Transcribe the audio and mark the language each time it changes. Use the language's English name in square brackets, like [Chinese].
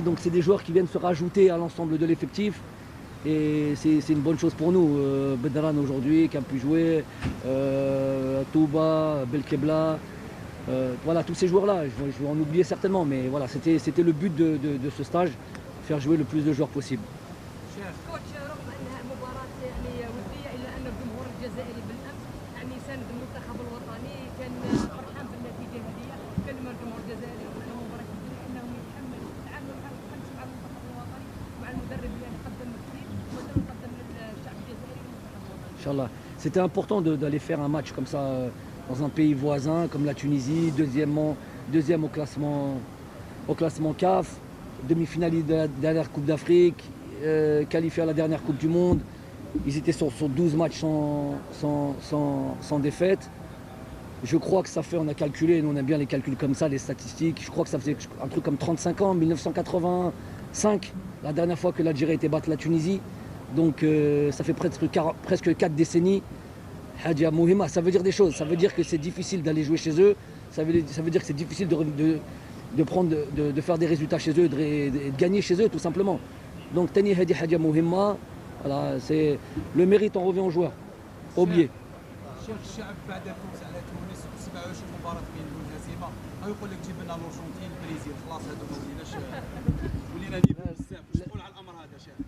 [French] Donc c'est des joueurs qui viennent se rajouter à l'ensemble de l'effectif. Et c'est une bonne chose pour nous. Bedran aujourd'hui qui a pu jouer, Touba, Belkebla, voilà, tous ces joueurs-là. Je vais en oublier certainement, mais voilà, c'était le but de ce stage, faire jouer le plus de joueurs possible. [Arabic] كوتش رغم انها مباراه يعني وديه الا ان الجمهور الجزائري بالامس يعني ساند المنتخب الوطني كان فرحان بالنتيجه هذه كلمه الجمهور الجزائري رغم مباراه كبيره انهم يتحملوا التعامل مع الخمس مع المنتخب الوطني مع المدرب اللي قدم كثير وقدم للشعب الجزائري والمنتخب الوطني. Inch'Allah. [French] C'était important d'aller faire un match comme ça dans un pays voisin comme la Tunisie, deuxième au classement CAF, demi-finaliste de la dernière Coupe d'Afrique. Qualifiés à la dernière Coupe du Monde. Ils étaient sur 12 matchs sans défaite. Je crois que ça fait, on a calculé, nous on aime bien les calculs comme ça, les statistiques. Je crois que ça faisait un truc comme 35 ans, 1985, la dernière fois que l'Algérie était battue la Tunisie. Donc ça fait presque 4 décennies. [Arabic] Hadja Mouhima, [French] ça veut dire des choses. Ça veut dire que c'est difficile d'aller jouer chez eux. Ça veut dire que c'est difficile de faire des résultats chez eux, de gagner chez eux tout simplement. Donc [Arabic] Tani Hadi Hadja Mouhima, [French] voilà, c'est le mérite en revient aux joueurs. Oublié. [Arabic] شيخ الشعب بعد الفوز على تونس 27 مباراة بين دون هزيمة، يقول لك جيب لنا الأرجنتين البرازيل خلاص هذو ما وليناش نيفو بزاف، واش تقول على الأمر هذا شيخ؟